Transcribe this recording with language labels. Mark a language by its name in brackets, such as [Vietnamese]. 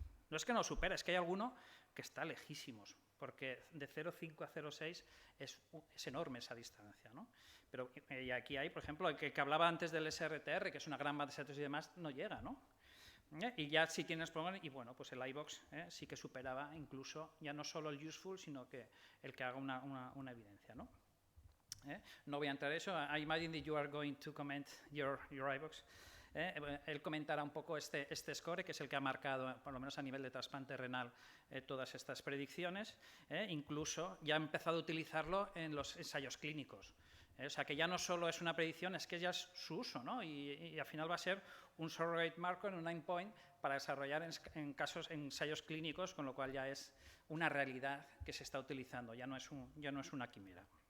[Spanish] No es que no lo supera, es que hay alguno que está lejísimos, porque de 0,5 a 0,6 es enorme esa distancia, ¿no? Pero y aquí hay, por ejemplo, el que hablaba antes del SRTR, que es una gran base de datos y demás, no llega, ¿no? Y ya si tienes problemas, y bueno, pues el iVox sí que superaba incluso ya no solo el useful, sino que el que haga una evidencia, ¿no? No voy a entrar en eso. [English] I imagine that you are going to comment your iVox. [Spanish] Él comentará un poco este score, que es el que ha marcado, por lo menos a nivel de trasplante renal, todas estas predicciones. Incluso ya ha empezado a utilizarlo en los ensayos clínicos. O sea, que ya no solo es una predicción, es que ya es su uso, ¿no? Y al final va a ser un surrogate marker, un endpoint, para desarrollar en ensayos clínicos, con lo cual ya es una realidad que se está utilizando, ya no es una quimera.